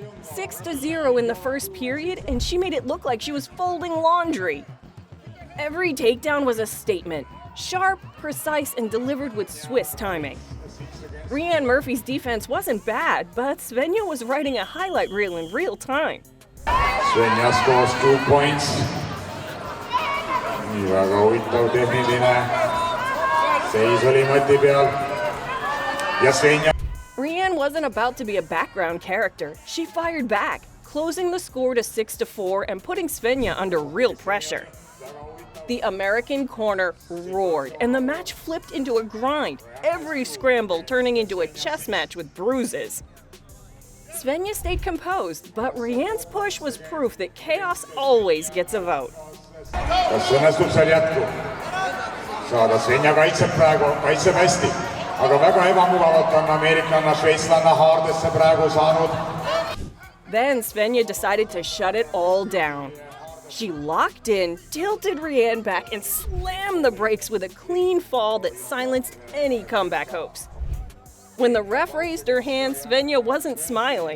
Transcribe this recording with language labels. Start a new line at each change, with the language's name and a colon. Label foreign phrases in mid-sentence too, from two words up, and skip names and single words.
English: 6-0 in the first period, and she made it look like she was folding laundry. Every takedown was a statement, sharp, precise, and delivered with Swiss timing. Amelia Murphy's defense wasn't bad, but Svena was writing a highlight reel in real time. Svena scores 2 points.
Estonian: Nii väga huvitav tehniline seis oli mati peal. Ja Svena.
English: Rianne wasn't about to be a background character. She fired back, closing the score to 6-4 and putting Svena under real pressure. The American corner roared, and the match flipped into a grind, every scramble turning into a chess match with bruises. Svena stayed composed, but Rianne's push was proof that chaos always gets a vote.
Estonian: Kas õnnestub seal jätku? Saada Svena kaitseb praegu, kaitseb hästi. Aga väga ebamugavalt on ameeriklanna, šveitslanna haardesse praegu saanud.
English: Then Svena decided to shut it all down. She locked in, tilted Rianne back, and slammed the brakes with a clean fall that silenced any comeback hopes. When the ref raised her hand, Svena wasn't smiling.